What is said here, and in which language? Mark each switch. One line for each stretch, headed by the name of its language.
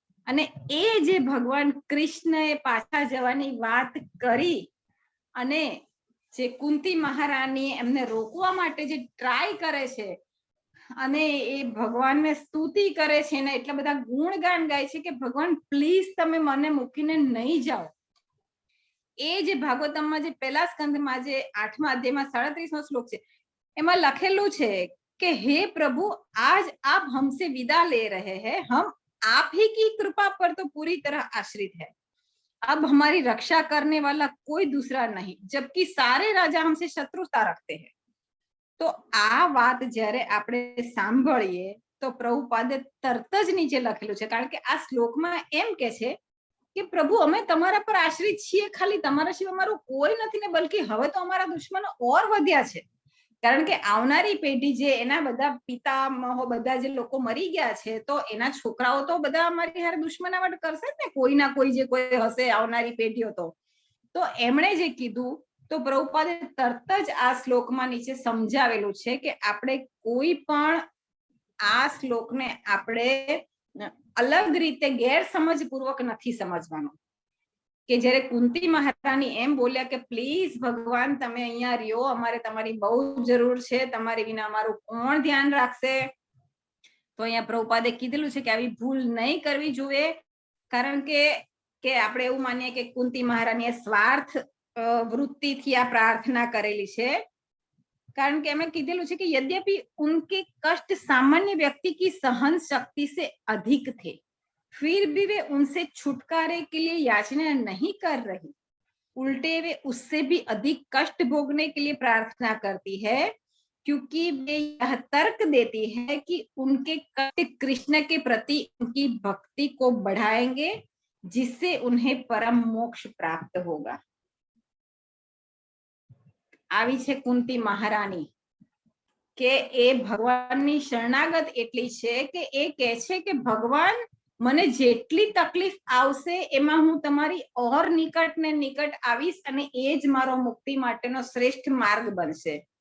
Gujarati: અને એ જે ભગવાન કૃષ્ણએ પાછા જવાની વાત કરી અને જે કુંતી મહારાણી એમને રોકવા માટે જે ટ્રાય કરે છે અને એ ભગવાનને સ્તુતિ કરે છે ને એટલા બધા ગુણગાન ગાય છે કે ભગવાન પ્લીઝ તમે મને મૂકીને નહીં જાઓ. એ જે ભાગવતમમાં જે પહેલા સ્કંદમાં જે 8મા અધ્યાયમાં 37મો શ્લોક છે એમાં લખેલું છે કે હે પ્રભુ
Hindi: आज आप हमसे विदा ले रहे हैं, हम आप ही की कृपा पर तो पूरी तरह आश्रित है, अब हमारी रक्षा करने वाला कोई दूसरा नहीं, जबकि सारे राजा हमसे शत्रुता रखते हैं.
Gujarati: તો આ વાત જ્યારે આપણે સાંભળીએ તો પ્રભુપાદે તરત જ નીચે લખેલું છે, કારણ કે આ શ્લોકમાં એમ કે છે કે પ્રભુ અમે તમારા પર આશ્રિત છીએ, ખાલી તમારા સિવાય અમારું કોઈ નથી ને, બલકી હવે તો અમારા દુશ્મનો ઓર વધ્યા છે, કારણ કે આવનારી પેઢી જે એના બધા પિતામહો બધા જે લોકો મરી ગયા છે તો એના છોકરાઓ તો બધા અમારી હારે દુશ્મનાવટ કરશે જ ને, કોઈ ના કોઈ જે કોઈ હશે આવનારી પેઢીઓ. તો એમણે જે કીધું તો પ્રભુપાદે તરત જ આ શ્લોકમાં નીચે સમજાવેલું છે કે આપણે કોઈ પણ આ શ્લોકને આપણે અલગ રીતે ગેરસમજ પૂર્વક નથી સમજવાનો. કે જ્યારે કુંતી મહારાણી એમ બોલ્યા કે પ્લીઝ ભગવાન તમે અહીંયા રહ્યો, અમારે તમારી બહુ જરૂર છે, તમારી વિના અમારું કોણ ધ્યાન રાખશે, તો અહીંયા પ્રભુપાદે કીધેલું છે કે આવી ભૂલ નહીં કરવી જોઈએ, કારણ કે આપણે એવું માનીએ કે કુંતી મહારાણીએ સ્વાર્થ વૃત્તિથી આ પ્રાર્થના કરેલી છે, કારણ કે એમણે કીધેલું છે કે
Hindi: यद्यपि उनके कष्ट सामान्य व्यक्ति की सहन शक्ति से अधिक थे, फिर भी वे उनसे छुटकारे के लिए याचना नहीं कर रही, उल्टे वे उससे भी अधिक कष्ट भोगने के लिए प्रार्थना करती है, क्योंकि वे यह तर्क देती है कि उनके कष्ट कृष्ण के प्रति उनकी भक्ति को बढ़ाएंगे, जिससे उन्हें परम मोक्ष प्राप्त होगा.
Gujarati: આવી છે કુંતી મહારાણી કે એ ભગવાનની શરણાગત એટલી છે કે એ કહે છે કે ભગવાન મને જેટલી તકલીફ આવશે એમાં હું તમારી ઓર નિકટ ને નિકટ આવીશ અને એ જ મારો મુક્તિ માટેનો શ્રેષ્ઠ માર્ગ બનશે.